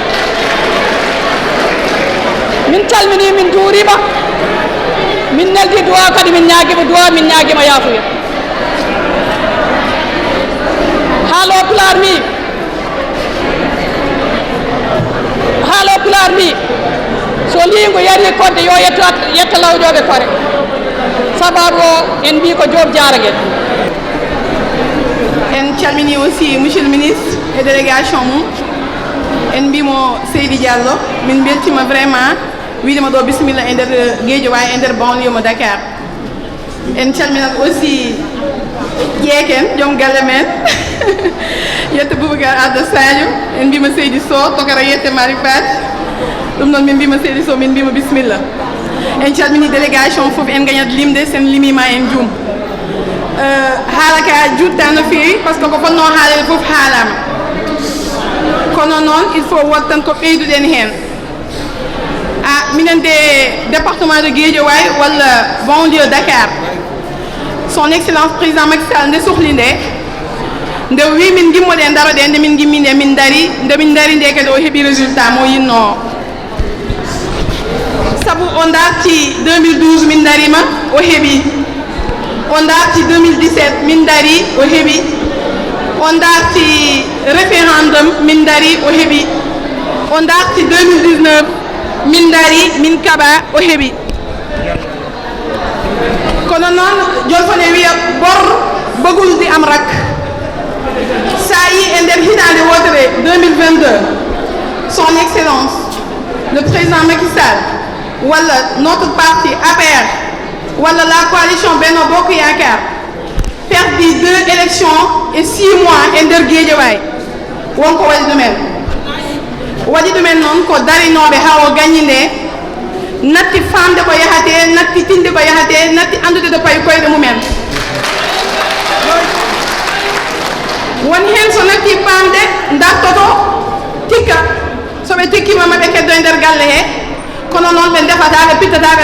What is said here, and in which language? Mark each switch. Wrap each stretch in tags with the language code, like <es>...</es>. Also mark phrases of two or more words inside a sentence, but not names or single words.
<ff>min calmini min juurima min neldi duwa kadi min ñaguima duwa min ñaguima yaafuya haalo pular mi so lingu yari kodde yo yetta lawƴoɓe kore sababu o en mbi ko Diop Diaraguel en calmini</ff> <fr>aussi monsieur le ministre</fr> <ff>et délégation mum en mbimo Seydi Diallo min beltima vraiment wiidema ɗo bisimilla e nder Guédiawaye e nder banlieue mo Dakar en calminat aussi ƴeeken joom galle men yetta Boubacar Adda Sadio en mbima Seydi Sow tokara yette Mari Fat ɗum noon min mbima Seydi Sow min mbima bisimilla en calmini délégation fof en gañat limde sen limima en juum haala ka juutta no feewi</ff> <fr>par ce que</fr> <ff>ko fonno haalede fof haalama kono noon</ff> <fr>il faut</fr> <ff>wat tan ko ɓeyduɗen hen minen</ff> <fr>de département de Guédiawaye</fr> <ff>walla banlieue Dakar</ff> <fr>son excellence président Macky Sall</fr> <ff>nde sohli nde wi min gimmoɗe daroɗe nde min gimmi nde min dari nde kadi o heeɓi résultat mo yinno saabu o darti 2012 min darima o heeɓi o darti 2017 min dari o heeɓi o darti référendum min dari o heeɓi o darti 2019 min dari min kaɓa o heeɓi kono noon jolfone wiya bor baguldi am rak sa yi e nder hitande wotere 2022 son</ff> <fr>excellence le président Macky Sall</fr> <ff>walla</ff> <fr>notre parti APR</fr> <ff>walla</ff> <fr>la coalition Benno Bokk Yakaar perdit 2 élections et 6 mois</fr> <ff>e nder Guédiawaye wonko waɗi ɗumen noon ko darinoɓe ha o gañi nde natti famde ko yahate natti tinde ko yahate natti andude to payi koyɗe mumen woni hen so natti famde dartoto tikka soɓe tikkima maɓe keddo e nder galle he kono noon ɓe defata ɓe pittata ɓe</ff>